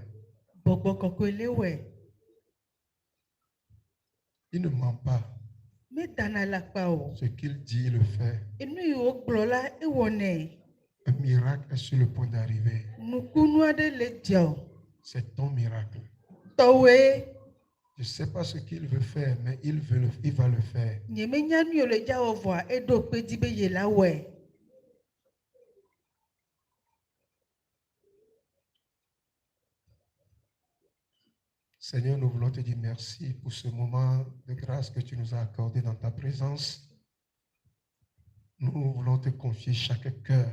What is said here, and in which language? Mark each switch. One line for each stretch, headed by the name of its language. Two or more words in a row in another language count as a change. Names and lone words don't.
Ewe: Gbɔgbɔ kɔkɔe le wɔe.
French: Il ne ment pas.
Ewe: Medana le akpa o.
French: Ce qu'il dit, il le fait.
Ewe: Enu yi wogblɔ la ewɔnɛ.
French: Un miracle est sur le point d'arriver.
Ewe: Nukunu aɖe le dzɔ.
French: C'est ton miracle.
Ewe: Tɔwoe.
French: Je ne sais pas ce qu'il veut faire, mais il va le faire.
Ewe: Nyemenya nu yi le dza wɔ vɔa eɖo kpedzi be ye la wɔe.
French: Seigneur, nous voulons te dire merci pour ce moment de grâce que tu nous as accordé dans ta présence. Nous voulons te confier chaque cœur.